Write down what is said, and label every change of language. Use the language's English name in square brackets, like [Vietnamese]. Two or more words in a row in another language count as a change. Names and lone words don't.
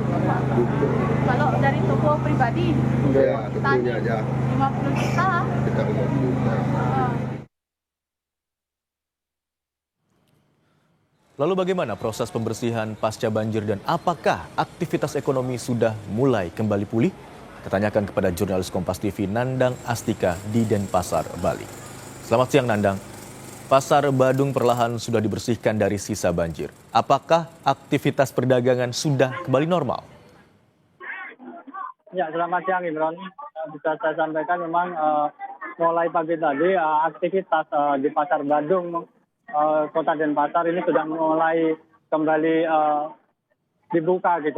[Indonesian] Kalau dari toko pribadi kita 50 juta. Lalu bagaimana proses pembersihan pasca banjir dan apakah aktivitas ekonomi sudah mulai kembali pulih? Kita tanyakan kepada jurnalis Kompas TV Nandang Astika di Denpasar, Bali. Selamat siang Nandang. Pasar Badung perlahan sudah dibersihkan dari sisa banjir. Apakah aktivitas perdagangan sudah kembali normal? Ya, selamat siang Imron. Bisa saya sampaikan memang mulai pagi tadi aktivitas di Pasar Badung Kota Denpasar ini sudah mulai kembali dibuka gitu.